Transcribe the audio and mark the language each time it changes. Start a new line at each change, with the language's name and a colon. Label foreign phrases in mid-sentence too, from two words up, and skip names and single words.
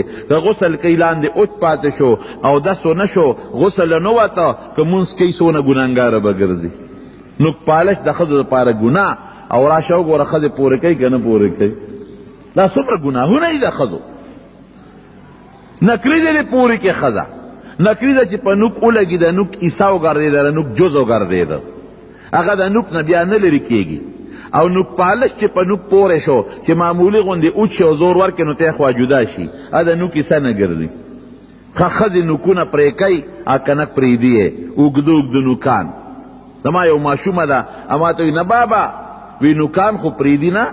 Pashto: که غسل کوي لاندې اوچ پاتې شو، اودس ونه شو، غسل نه وته، که مونځ کوي څونه ګناهګاره به ګرځي. نوک پالش د ښځو دپاره ګناه. او راشه وګوره ښځې پورې کوي که نه پورې کوي؟ دا څومره ګناهونه دي د ښځو. نکري دی پورې کې ښځه، نکري ده چې په نوک ولګېده، نوک عیسه وګرځېده، نوک جز وګرځېده، هغه د نوک نه بیا نه لرې کېږي. او نوک پالش چې په نوک پورې شو چې معمولي غوندې اوچ شي او زور ورکړي نو تی خوا جدا شي، هغه د نوک عیسه نه ګرځي. ښځې نوکونه پرې کوي، که نه پرېږدي یې اوږده اوږده نوکان. زما یو ماشومه ده، اما ته وي نه بابا، وی نوکان خو پرېږدي نه.